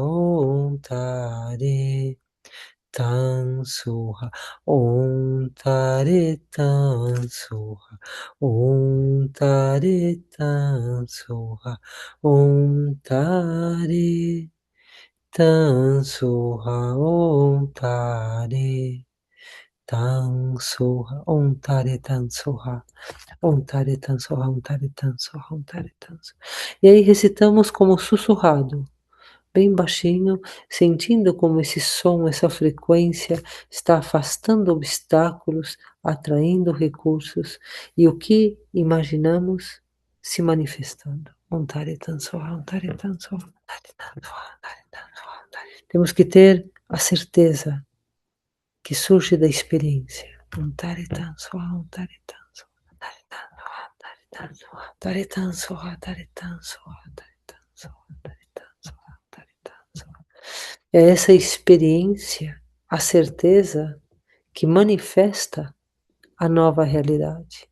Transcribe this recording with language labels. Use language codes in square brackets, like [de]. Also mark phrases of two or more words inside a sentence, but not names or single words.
[sa] Om Tare Tan Soha, Om Tare Tan Soha, Om Tare Tan Soha, Om Tare Tan Soha, Om Tare Tan Soha, Om Tare Tan Soha, Om Tare Tan Soha, Om Tare Tan Soha, Om Tare Tan Soha. [pt] E aí recitamos como sussurrado, bem baixinho, sentindo como esse som, essa frequência está afastando obstáculos, atraindo recursos e o que imaginamos se manifestando. [sa] Om Tare Tan Soha, Om Tare Tan Soha, Om Tare Tan Soha, Om Tare Tan Soha. [pt] Temos que ter a certeza que surge da experiência. [sa] Om Tare Tan Soha, Om Tare Tan Soha, Om Tare Tan Soha, Om Tare Tan Soha, Om Tare Tan Soha, Om Tare Tan Soha, Om Tare Tan Soha, Om Tare Tan Soha. [pt] É essa experiência, a certeza que manifesta a nova realidade.